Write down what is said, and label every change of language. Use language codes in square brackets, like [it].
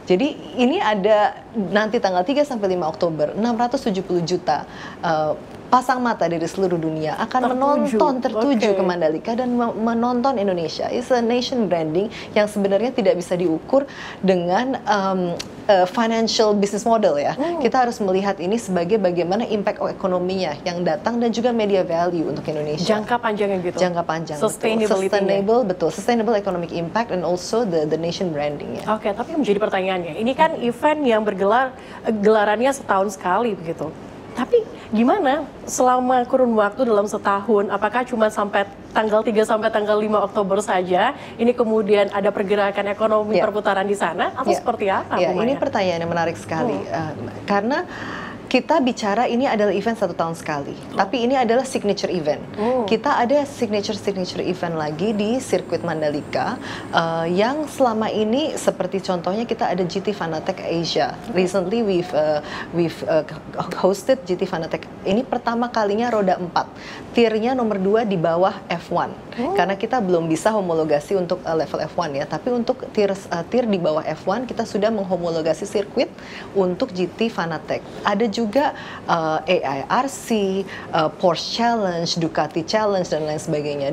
[id] Jadi ini ada nanti tanggal 3 sampai 5 Oktober, 670 juta pasang mata dari seluruh dunia akan tertuju ke Mandalika dan menonton Indonesia. [en] It's a nation branding [id] yang sebenarnya tidak bisa diukur dengan [en] financial business model [id] ya. Kita harus melihat ini sebagai bagaimana impact ekonominya yang datang dan juga media value untuk Indonesia. Jangka panjangnya gitu. Jangka panjang. [en] Sustainable economic impact and also the nation branding ya. [id] Oke, tapi menjadi pertanyaannya, ini kan event yang gelarannya setahun sekali begitu. Tapi gimana selama kurun waktu dalam setahun, apakah cuma sampai tanggal 3 sampai tanggal 5 Oktober saja, ini kemudian ada pergerakan ekonomi perputaran di sana, atau seperti apa? Ini pertanyaan yang menarik sekali, karena kita bicara ini adalah event 1 tahun sekali, tapi ini adalah signature event. Kita ada signature event lagi di sirkuit Mandalika yang selama ini seperti contohnya kita ada GT Fanatec Asia. [en] Recently we've hosted GT Fanatec. [id] Ini pertama kalinya roda 4, tiernya nomor 2 di bawah F1. Karena kita belum bisa homologasi untuk level F1 ya, tapi untuk tier di bawah F1 kita sudah menghomologasi sirkuit untuk GT Fanatec. Ada juga AIRC, Porsche Challenge, Ducati Challenge, dan lain sebagainya.